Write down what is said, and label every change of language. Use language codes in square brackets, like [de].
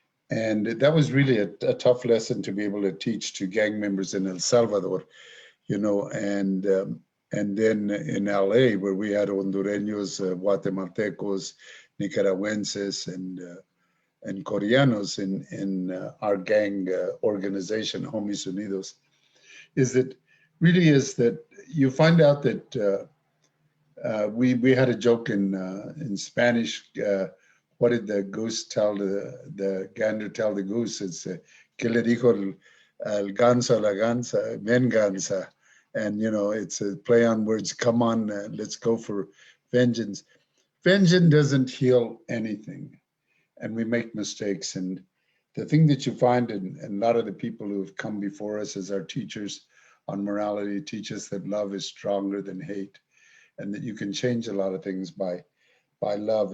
[en] And that was really a tough lesson to be able to teach to gang members in El Salvador, and then in LA, where we had Hondureños, Guatemaltecos, Nicaraguenses, and Koreanos in our gang organization, Homies Unidos, is that you find out that we had a joke in Spanish. What did the goose tell the gander tell the goose? It's [es] que le dijo el ganso a la gansa, venganza. [en] And, it's a play on words. Come on, let's go for vengeance. Vengeance doesn't heal anything. And we make mistakes. And the thing that you find in a lot of the people who have come before us as our teachers on morality teach us that love is stronger than hate, and that you can change a lot of things by love.